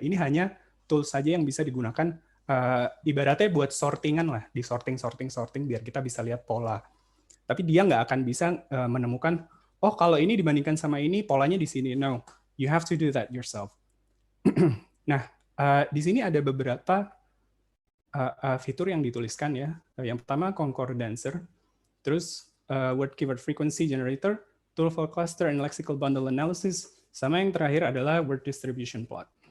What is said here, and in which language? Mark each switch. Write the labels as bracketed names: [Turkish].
[Indonesian] Ini hanya tools saja yang bisa digunakan ibaratnya buat sortingan lah, di sorting biar kita bisa lihat pola. Tapi dia nggak akan bisa menemukan, oh kalau ini dibandingkan sama ini polanya di sini. [English] No, you have to do that yourself. [Indonesian] Nah, di sini ada beberapa fitur yang dituliskan ya. Yang pertama [English] concordancer, terus word keyword frequency generator, tool for cluster and lexical bundle analysis, [Indonesian] sama yang terakhir adalah [English] word distribution plot.